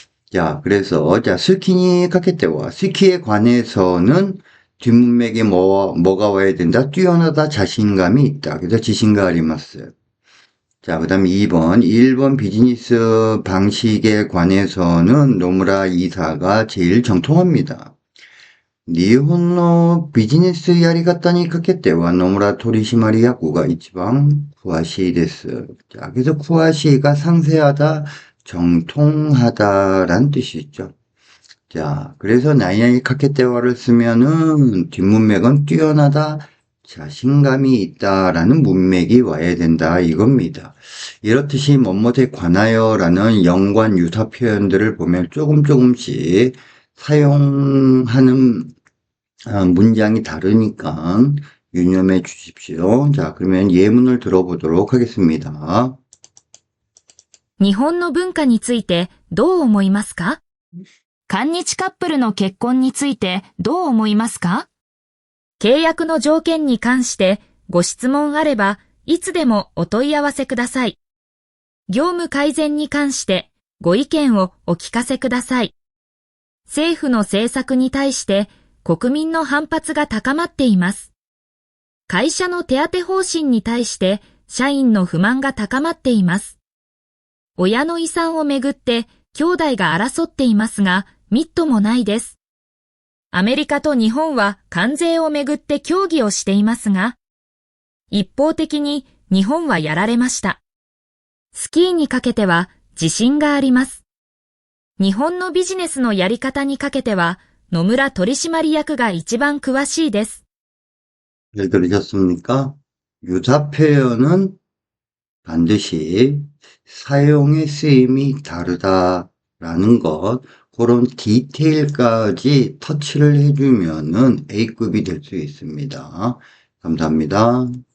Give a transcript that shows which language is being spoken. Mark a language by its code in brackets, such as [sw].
[ko] 자, 그래서 스키니 카케테와 스키에 관해서는 뒷문맥에 뭐가 와야 된다? 뛰어나다, 자신감이 있다. 그래서 [ja] 지신가 아리마스. [ko] 자, 그 다음에 2번 일본 비즈니스 방식에 관해서는 노무라 이사가 제일 정통합니다. [ja] 日本のビジネスやり方にかけては野村取締役が一番詳しいです. [ko] 자, 그래서 詳し이가 상세하다, 정통하다란 뜻이죠. 자, 그래서 나이나이 카케테와를 쓰면은 뒷문맥은 뛰어나다, 자신감이 있다라는 문맥이 와야 된다 이겁니다. 이렇듯이 뭐뭐에 관하여라는 연관 유사 표현들을 보면 조금씩 사용하는 문장이 다르니까 유념해 주십시오. 자, 그러면 예문을 들어보도록 하겠습니다. [ja] 日本の文化についてどう思いますか？韓日カップルの結婚についてどう思いますか？契約の条件に関してご質問あればいつでもお問い合わせください。業務改善に関してご意見をお聞かせください。政府の政策に対して国民の反発が高まっています。会社の手当方針に対して社員の不満が高まっています。親の遺産をめぐって兄弟が争っていますが、みっともないです。アメリカと日本は関税をめぐって協議をしていますが、一方的に日本はやられました。スキーにかけては自信があります。日本のビジネスのやり方にかけては野村取締役が一番詳しいです。 [ko] 잘 들으셨습니까? 유사 표현은 반드시 사용의 쓰임이 다르다라는 것, 그런 디테일까지 터치를 해주면은 A급이 될 수 있습니다. 감사합니다.